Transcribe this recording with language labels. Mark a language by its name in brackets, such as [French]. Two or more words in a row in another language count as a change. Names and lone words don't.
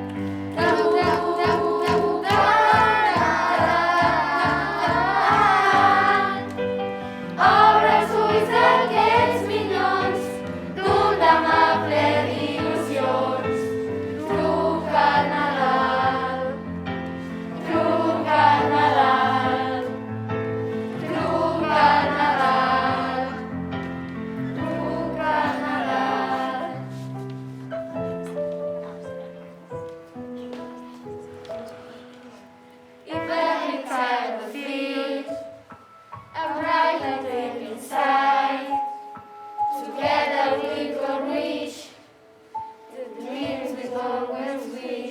[Catalan] Obre els ulls d'aquests minyons d'un demà ple d'il·lusions. Truca al Nadal, truca al Nadal, truca al Nadal, truca al Nadal. [English] If every child feels a bright light inside, together we could reach the dreams we always wish.